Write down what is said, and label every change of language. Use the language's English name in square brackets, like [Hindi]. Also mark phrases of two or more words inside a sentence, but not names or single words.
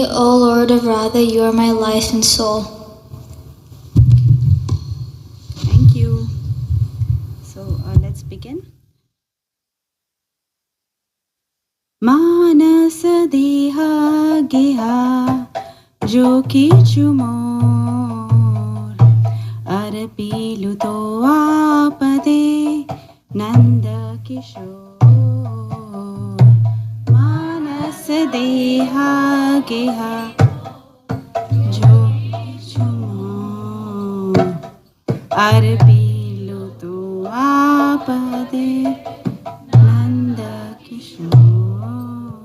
[English] O Lord of Radha, you are my life and soul. Thank you. So let's begin. [Bangla] মানস দেহ গেহ যো কিছু মোর অর্পিলুঁ তুয়া পদে নন্দকিশোর. মানস দেহ গেহ যো কিছু অর্পিলুঁ তুয়া পদে নন্দকিশোর.